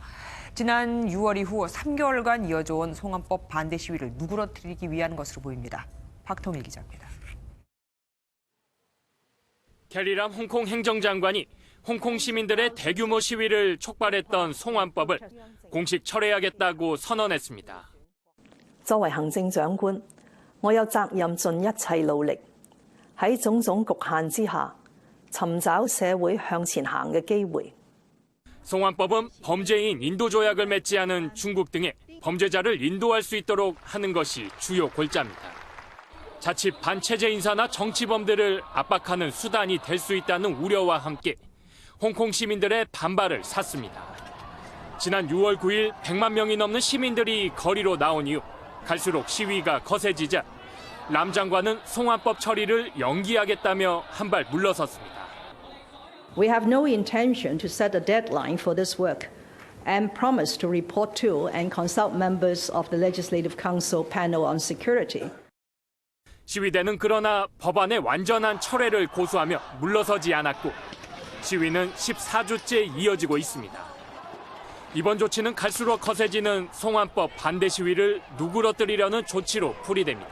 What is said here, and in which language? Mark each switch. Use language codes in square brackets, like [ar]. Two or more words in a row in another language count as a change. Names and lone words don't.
[ko] 지난 6월 이후 3개월간 이어져온 송환법 반대 시위를 누그러뜨리기 위한 것으로 보입니다. 박통일 기자입니다. 캐리람 홍콩 행정장관이 홍콩 시민들의 대규모 시위를 촉발했던 송환법을 공식 철회하겠다고 선언했습니다. [yue] 作為行政長官，我有責任盡一切努力，喺種種局限之下，尋找社會向前行嘅機會。 [ko] 송환법은 범죄인 인도 조약을 맺지 않은 중국 등에 범죄자를 인도할 수 있도록 하는 것이 주요 골자입니다. 자칫 반체제 인사나 정치범들을 압박하는 수단이 될 수 있다는 우려와 함께 홍콩 시민들의 반발을 샀습니다. 지난 6월 9일 100만 명이 넘는 시민들이 거리로 나온 이후 갈수록 시위가 거세지자 람 장관은 송환법 처리를 연기하겠다며 한 발 물러섰습니다. [en] We have no intention to set a deadline for this work and promise to report to and consult members of the Legislative Council Panel on Security. [ko] 시위대는 그러나 법안의 완전한 철회를 고수하며 물러서지 않았고 시위는 14주째 이어지고 있습니다. 이번 조치는 갈수록 거세지는 송환법 반대 시위를 누그러뜨리려는 조치로 풀이됩니다.